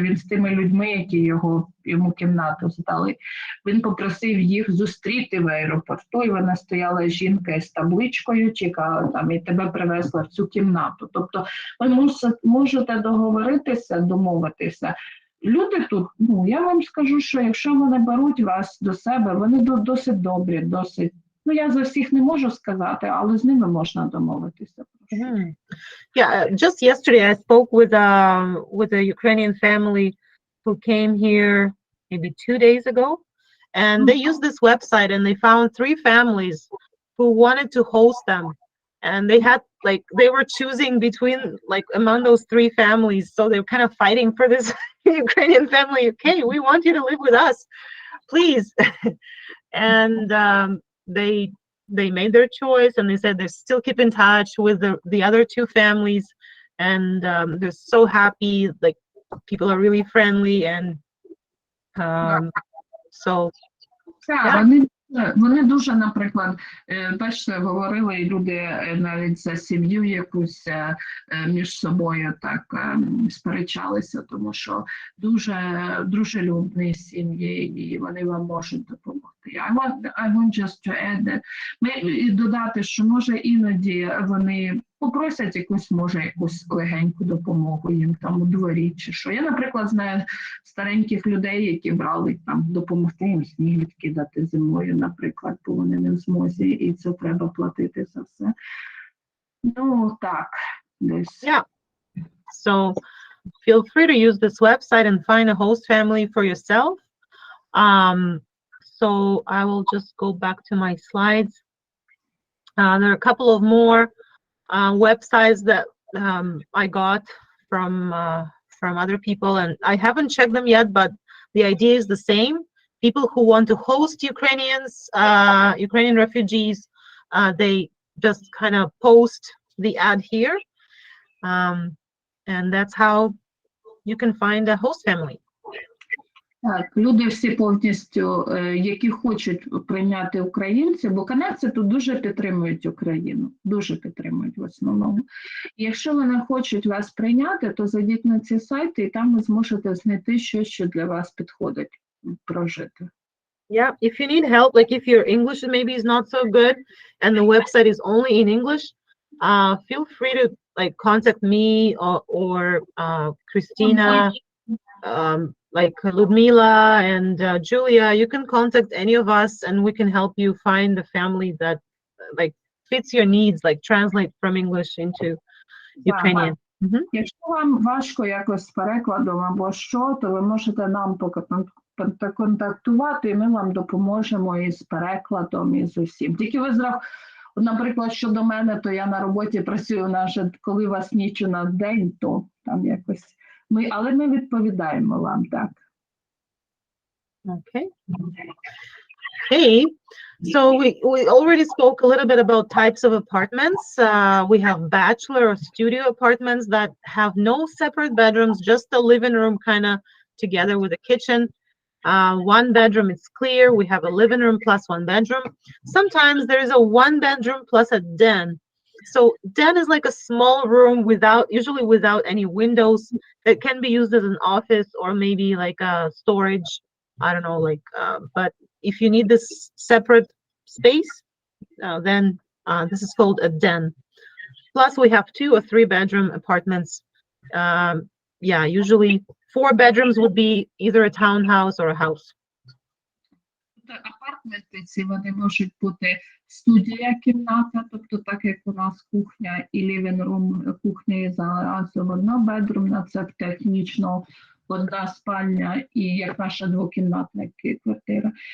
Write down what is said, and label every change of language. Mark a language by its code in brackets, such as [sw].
[uk] Він з тими людьми, які йому кімнату здали, він попросив їх зустріти в аеропорту, і вона стояла жінка з табличкою, чекала там, і тебе привезла в цю кімнату. Тобто ви можете договоритися, домовитися. Люди тут, я вам скажу, що якщо вони беруть вас до себе, вони досить добрі, досить. Я за всіх не можу сказати, але з ними можна домовитися. [en] Yeah, just yesterday I spoke with a Ukrainian family who came here maybe 2 days ago, and they used this website and they found 3 families who wanted to host them, and they were choosing between among those 3 families, so they were kind of fighting for this Ukrainian family. Okay, we want you to live with us, please. And they made their choice, and they said they still keep in touch with the other 2 families, and they're so happy. Like, people are really friendly, and so yeah. [uk] Вони дуже, наприклад, бачите, говорили люди навіть за сім'ю якусь між собою так сперечалися, тому що дуже дружелюбні сім'ї, і вони вам можуть допомогти. [en] I want just to add that. [uk] І додати, що може іноді вони попросять якусь легеньку допомогу їм там у дворі чи що. Я, наприклад, знаю стареньких людей, які брали там допомогти їм сніг відкидати зимою, наприклад, бо вони не в змозі, і це треба платити за все. Так, десь. [en] Yeah. So feel free to use this website and find a host family for yourself. So I will just go back to my slides. There are a couple of more websites that I got from other people, and I haven't checked them yet, but the idea is the same. People who want to host Ukrainian refugees, they just kind of post the ad here, and that's how you can find a host family. [uk] Так, люди всі повністю, які хочуть прийняти українців, бо канадці тут дуже підтримують Україну, дуже підтримують в основному. І якщо вони хочуть вас прийняти, то зайдіть на ці сайти, і там ви зможете знайти щось, що для вас підходить прожити. [en] Yeah, if you need help, like if your English maybe is not so good and the website is only in English, feel free to contact me or Christina, like Ludmila and Julia. You can contact any of us, and we can help you find the family that fits your needs, translate from English into Ukrainian. [uk] Якщо вам важко якось з перекладом або що, то ви можете нам контактувати, і ми вам допоможемо із перекладом, і з усім. Тільки ви наприклад, щодо мене, то я на роботі працюю, коли у вас ніч у нас день, то там якось але ми відповідаємо вам, так. [en] Okay. Hey, so we already spoke a little bit about types of apartments. We have bachelor or studio apartments that have no separate bedrooms, just a living room kind of together with a kitchen. 1 bedroom is clear. We have a living room plus 1 bedroom. Sometimes there is a 1 bedroom plus a den. So den is like a small room usually without any windows. It can be used as an office or maybe like a storage. I don't know, but if you need this separate space, then this is called a den. Plus we have 2 or 3 bedroom apartments. Usually 4 bedrooms would be either a townhouse or a house. [uk] Апартменти ці, вони можуть бути студія, кімната, тобто так, як у нас кухня і лівінг-рум, кухня і разом однобедрумна, це технічно одна спальня і як наша двокімнатна квартира.